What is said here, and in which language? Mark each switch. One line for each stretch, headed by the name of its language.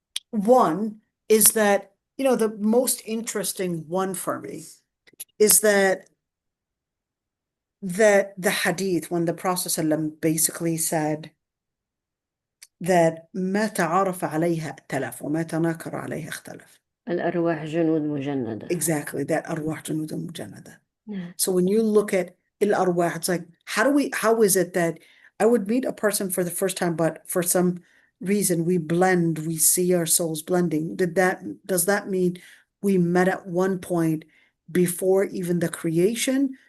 English: One is that the most interesting one for me is that the hadith, when the Prophet ﷺ basically said that
Arabic: ما تعارف عليها ائتلف وما تناكر عليها اختلف. الأرواح جنود مجندة.
English: Exactly, that
Arabic: أرواح جنود مجندة.
English: Yeah. So when you look at
Arabic: الأرواح,
English: it's like, how is it that I would meet a person for the first time, but for some reason we blend, we see our souls blending. Does that mean we met at one point before even the creation?